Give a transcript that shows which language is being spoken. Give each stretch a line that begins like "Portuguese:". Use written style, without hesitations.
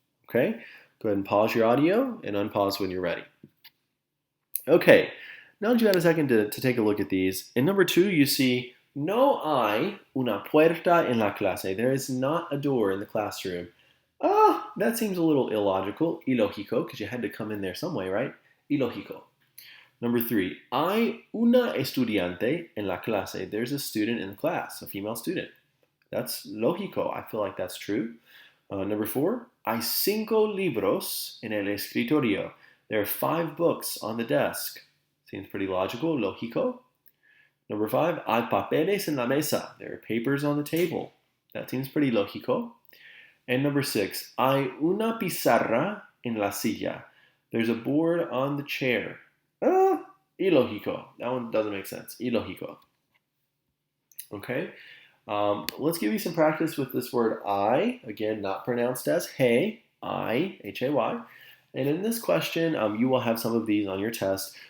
English: Okay, go ahead and pause your audio and unpause when you're ready. Okay, now that you had a second to take a look at these, in number 2 you see
Spanish: no hay una puerta en la clase.
English: There is not a door in the classroom. That seems a little illogical, ilógico, because you had to come in there some way, right? Ilógico. Number 3,
Spanish: hay una estudiante en la clase.
English: There's a student in the class, a female student. That's lógico. I feel like that's true. Number 4,
Spanish: hay 5 libros en el escritorio.
English: There are 5 books on the desk. Seems pretty logical, lógico. Number 5,
Spanish: hay papeles en la mesa.
English: There are papers on the table. That seems pretty lógico. And number 6,
Spanish: hay una pizarra en la silla.
English: There's a board on the chair. Ilógico. That one doesn't make sense. Ilógico. Okay. Let's give you some practice with this word I. Again, not pronounced as hey. I, H-A-Y. And in this question, you will have some of these on your test.